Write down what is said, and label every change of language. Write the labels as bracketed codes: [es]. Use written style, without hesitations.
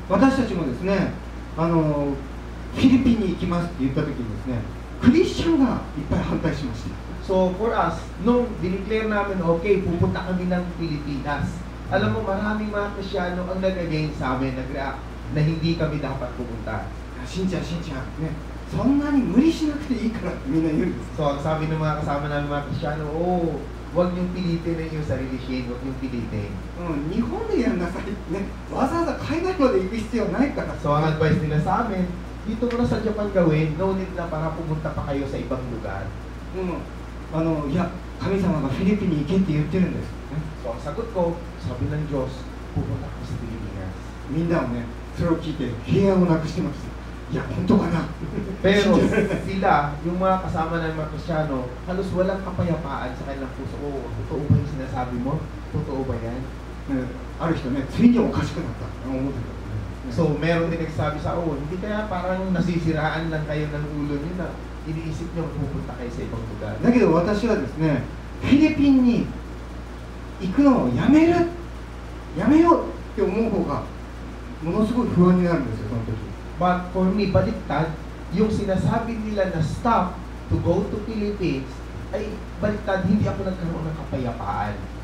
[ja] 私たちもですね、フィリピンに行きますって言った時にですね、クリスチャンがいっぱい反対しました。 [en] So for us, [tl] nung dineclare namin, okay, pupunta kami ng Pilipinas. Alam mo, maraming mga Kristyano ang nag-against sa amin, nag-react na hindi kami dapat pupunta. [ja] しんちゃん、ね、そんなに無理しなくていいからってみんな言うんです。 [tl] So ang sabi ng mga kasama namin mga Kristyano, oh, huwag niyong pilitin na yung sarili Shane, huwag niyong pilitin. [ja] 日本でやんなさい、ね、わざわざ海外まで行く必要ないから。 [tl] So ang advice nila sa amin, dito mo na sa Japan gawin, no need na para pumunta pa kayo sa ibang lugar. [ja] いや、神様がフィリピンに行けって言ってるんです、ね。 [tl] So ang sagot ko, sabi ng Diyos, pupunta ko sa Pilipinas. [ja] みんなもね、それを聞いて平安をなくしてました。いや、本当かな。 [tl] Pero sila, yung mga kasama ng mga Kristyano, halos walang kapayapaan sa kanilang puso. Oh, totoo ba yung sinasabi mo? Totoo ba yan? [ja] ある人ね、ついにおかしくなったって思ってた。 [tl] So meron din nagsabi sa, oh, hindi kaya parang nasisiraan lang kayo ng ulo niyo na iniisip niyo pupunta kayo sa ibang lugar. [ja] だけど私はですね、フィリピンに行くのをやめようって思う方がものすごい不安になるんですよ、その時。 [en] But for me, [tl] baliktad, yung sinasabi nila na [en] stop to go to Philippines, [tl] ay baliktad, hindi ako nagkaroon ng kapayapaan.